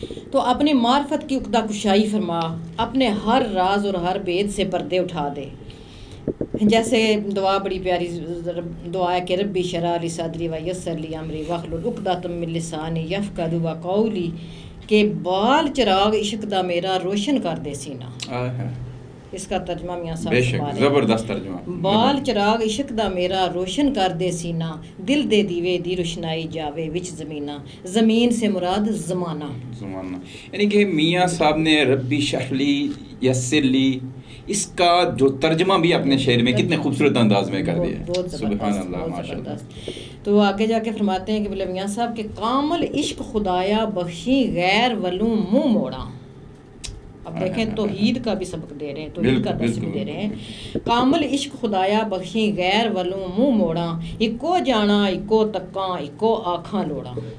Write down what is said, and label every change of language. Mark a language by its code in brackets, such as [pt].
[ur] تو اپنی معرفت کی عقدہ کشائی فرما، اپنے ہر راز اور ہر بید سے پردے اٹھا دے۔ جیسے دعا بڑی پیاری دعا ہے کہ [ar] ربی شرح لی صدری ویسر لی امری واحلل عقدۃ من لسانی یفقہوا قولی، [ur] کہ [pa] بال چراغ عشق دا میرا روشن کر دے سینہ۔ [ur] اس کا ترجمہ میاں صاحب زبردست ترجمہ۔ [pa] بال چراغ عشق دا میرا روشن کر دے سینہ، دل دے دیوے دی روشنائی جاوے وچ زمینہ، [ur] زمین سے مراد زمانہ، یعنی کہ میاں صاحب نے [ar] ربی شرح لی یسر لی [ur] اس کا جو ترجمہ بھی اپنے شعر میں کتنے خوبصورت انداز میں کر دیا، سبحان اللہ، ماشاء اللہ۔ تو آگے جا کے فرماتے ہیں کہ بولے میاں صاحب کہ [pa] کامل عشق خدایا بخشی غیر ولوں منہ موڑا۔ [ur] اب دیکھیں توحید کا بھی سبق دے رہے ہیں، توحید کا درس بھی دے رہے ہیں۔ [pa] کامل عشق خدایا بخشی غیر ولوں منہ موڑا، اکو جانا اکو تکاں اکو آنکھاں لوڑا۔